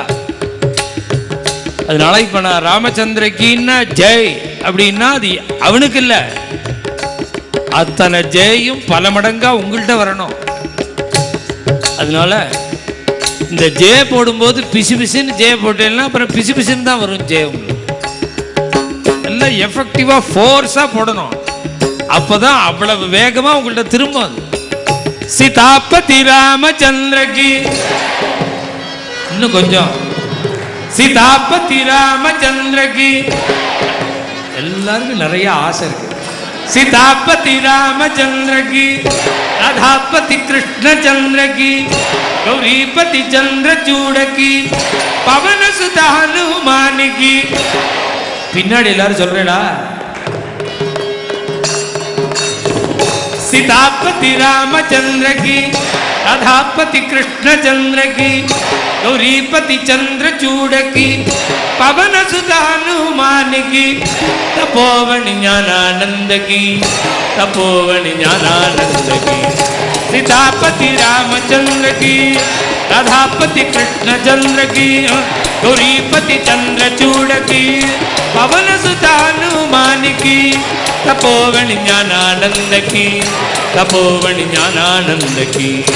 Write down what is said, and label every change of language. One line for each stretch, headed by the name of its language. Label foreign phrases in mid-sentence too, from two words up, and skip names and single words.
Tamil: அதனால இப்ப நான் ராமச்சந்திரக்கின்னா ஜெய் அப்படின்னா அது அவனுக்கு இல்ல, அத்தனை ஜெயும் பல மடங்கா உங்கள்கிட்ட வரணும். அதனால இந்த ஜெய போடும்போது பிசு பிசுன்னு ஜெய போட்டேன்னா அப்புறம் பிசு பிசுன்னு தான் வரும் ஜெய. எல்லாம் எஃபெக்டிவா ஃபோர்ஸா போடணும், அப்பதான் அவ்வளவு வேகமா உங்கள்ட்ட திரும்ப.
Hindi: सीतापति रामचंद्र की
Tamil: இன்னும் கொஞ்சம்
Hindi: सीतापति रामचंद्र की
Tamil: எல்லாருக்கும் நிறைய ஆசை இருக்கு.
Hindi: सीतापति रामचंद्र की राधापति कृष्णचंद्र की गौरीपति चंद्रचूड़ की पवन सुत हनुमान की
Tamil: பின்னாடி எல்லாரும் சொல்றேடா.
Hindi: सीतापति रामचंद्र की राधापति कृष्णचंद्र की गौरीपति चंद्रचूड़ की पवन सुत हनुमान की तपोवन ज्ञानानंद की तपोवन ज्ञानानंद की सीतापति रामचंद्र की राधापति कृष्णचंद्र की गौरीपति चंद्रचूड़ की पवन सुत हनुमान की तपोवन ज्ञानानंद की तपोवन ज्ञानानंद की